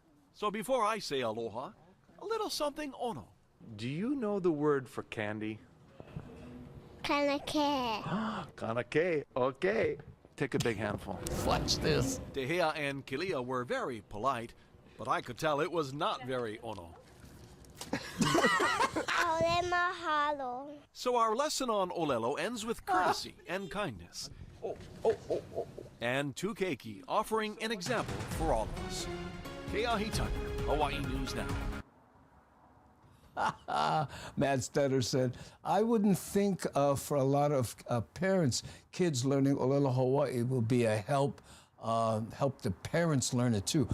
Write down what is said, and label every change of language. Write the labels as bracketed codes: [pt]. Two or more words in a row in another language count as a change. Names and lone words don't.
[en] So before I say aloha, a little something ono. Do you know the word for candy? Kanake. Kanake. Okay. Take a big handful. Watch this. Tehea and Kilia were very polite, but I could tell it was not very ono. [haw] Ole mahalo. [en] So our lesson on Olelo ends with courtesy and kindness. And Tukeiki offering an example for all of us. Keahi Tucker, Hawaii News Now. Matt Stetter said, I wouldn't think for a lot of parents, kids learning Olelo Hawaii will be a help the parents learn it too.